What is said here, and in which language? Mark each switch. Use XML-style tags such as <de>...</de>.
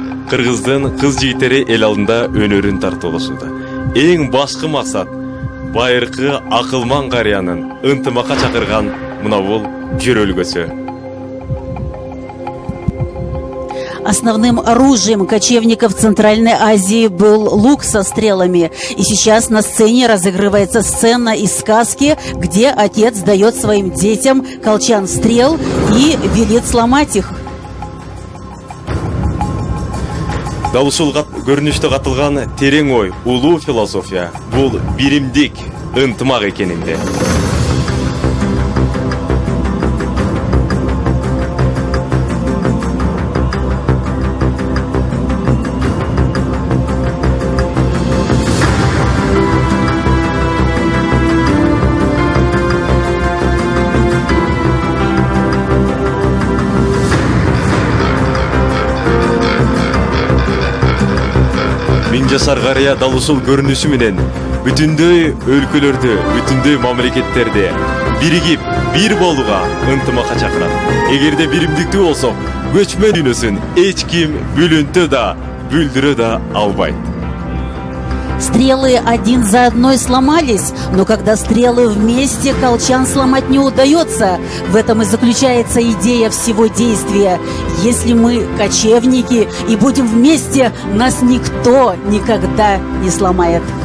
<ky>Кыргыздын кыз жигиттери эл алдында өнөрүн тартуулашууда. Эң башкы максат байыркы акылман карыянын ынтымакка чакырган мына бул жөрөлгөсү.</ky> <ru>Основным оружием кочевников Центральной Азии был лук со стрелами. И сейчас на сцене разыгрывается сцена из сказки, где отец дает своим детям колчан стрел и велит сломать их.</ru> <ky>Дал ушул көрүнүштө катылган терең ой, улуу философия бул биримдик, ынтымак экенинде. Жашар карыя дал ушул көрүнүшү менен бүтүндөй өлкөлөрдө, бүтүндөй мамлекеттерде биригип, бир болууга ынтымакка чакырат. Эгерде биримдиктүү болсок, көчмөн дүйнөсүн эч ким бүлүнтө да, бүлдүрө да албайт.</ky> <ru>Стрелы один за одной сломались, но когда стрелы вместе, колчан сломать не удается. В этом и заключается идея всего действия. Если мы кочевники и будем вместе, нас никто никогда не сломает.</ru>